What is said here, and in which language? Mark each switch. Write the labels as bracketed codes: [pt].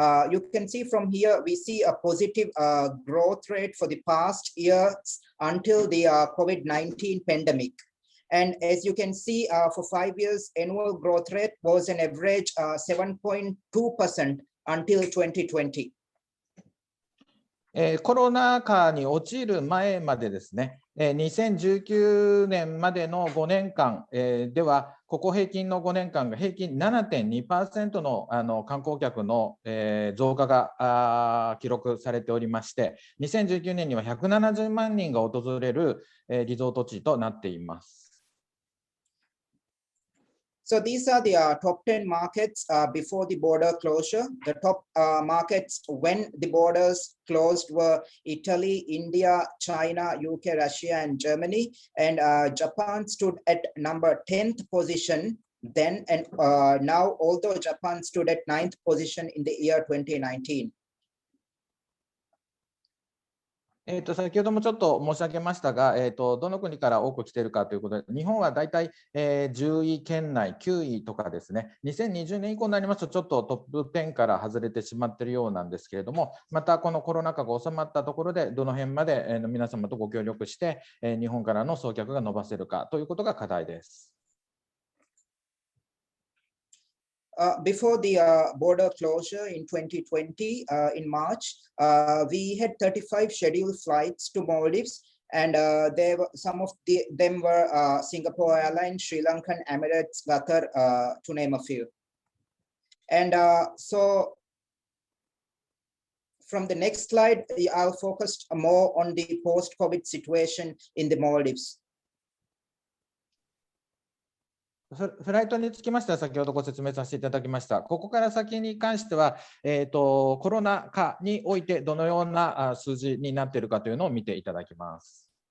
[en] You can see from here, we see a positive growth rate for the past years until the COVID-19 pandemic. And as you can see, for 5 years, annual growth rate was an average 7.2% until 2020. [ja] コロナ禍に陥る前までですね、2019年までの5年間では、ここ平均の5年間が平均 7.2% の観光客の増加が記録されておりまして、2019年には170万人が訪れるリゾート地となっています。 [en] So these are the top 10 markets before the border closure. The top markets when the borders closed were Italy, India, China, UK, Russia, and Germany. And Japan stood at number 10th position then. And now, although Japan stood at 9th position in the year 2019. [ja] 先ほどもちょっと申し上げましたが、どの国から多く来ているかということで、日本はだいたい10位圏内、9位とかですね、2020年以降になりますと、ちょっとトップ10から外れてしまっているようなんですけれども、またこのコロナ禍が収まったところで、どの辺まで皆様とご協力して、日本からの送客が伸ばせるかということが課題です。 [en] Before the border closure in 2020, in March, we had 35 scheduled flights to Maldives, and some of them were Singapore Airlines, Sri Lankan Emirates, Qatar, to name a few. And so from the next slide, I'll focus more on the post-COVID situation in the Maldives. [ja] フライトにつきましては先ほどご説明させていただきました。ここから先に関しては、コロナ禍においてどのような数字になっているかというのを見ていただきます。